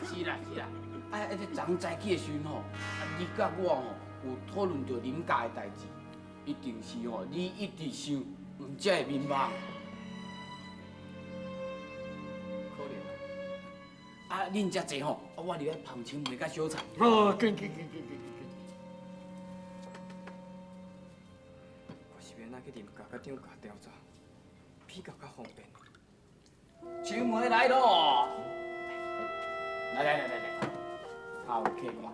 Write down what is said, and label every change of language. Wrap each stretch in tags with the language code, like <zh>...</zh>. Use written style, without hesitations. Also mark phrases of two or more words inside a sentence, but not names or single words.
<nan>啊，这昨早起的时阵吼，你甲我吼有讨论到恁家的代志，一定是吼你一直想，毋才会眠梦。可能。啊，恁遮济吼，我入来捧青梅甲小菜。哦，紧。我是要哪去林家甲张家调查，比较方便。青梅来咯！来，头客嘛。</nan>